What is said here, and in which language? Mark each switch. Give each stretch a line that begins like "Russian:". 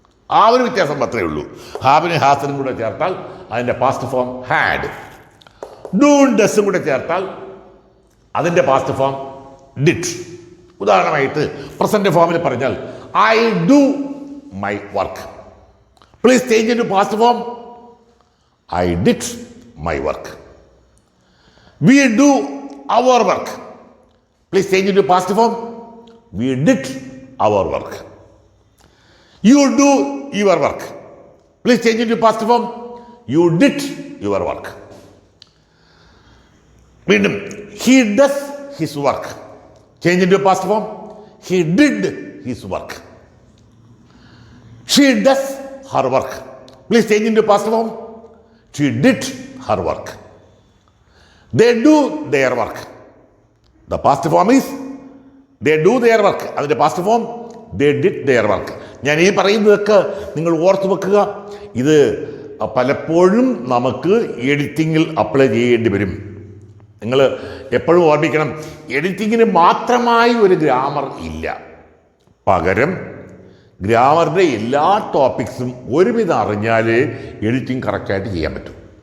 Malayalam: ആ ഒരു വ്യത്യാസം മാത്രമേ ഉള്ളൂ. ഹാവിന് ഹാസിനും കൂടെ ചേർത്താൽ അതിൻ്റെ പാസ്റ്റ് ഫോം ഹാഡ്. ഡൂൺ ഡസും കൂടെ ചേർത്താൽ അതിൻ്റെ പാസ്റ്റ് ഫോം ഡിഡ്. ഉദാഹരണമായിട്ട് പ്രസന്റ് ഫോമിൽ പറഞ്ഞാൽ
English: I do my work. Please change into past form. I did my work. We do our work. Please change into past form. We did our work. You do your work. Please change into past form. You did your work.
Malayalam: വീണ്ടും
English: he does his work. Change into past form. He did his work. She does her work. Please change into past form. She did her work. They do their work. The past form is they do their work.
Malayalam: അതിൻ്റെ
English: Past form they did their work.
Malayalam: ഞാൻ ഈ പറയുന്നതൊക്കെ നിങ്ങൾ ഓർത്ത് വെക്കുക. ഇത് പലപ്പോഴും നമുക്ക് എഡിറ്റിങ്ങിൽ അപ്ലൈ ചെയ്യേണ്ടി വരും. നിങ്ങൾ എപ്പോഴും ഓർമ്മിക്കണം, എഡിറ്റിങ്ങിന് മാത്രമായി ഒരു ഗ്രാമർ ഇല്ല. പകരം ഗ്രാമറിൻ്റെ എല്ലാ ടോപ്പിക്സും ഒരുവിധം അറിഞ്ഞാലേ എഡിറ്റിംഗ് കറക്റ്റായിട്ട് ചെയ്യാൻ പറ്റും.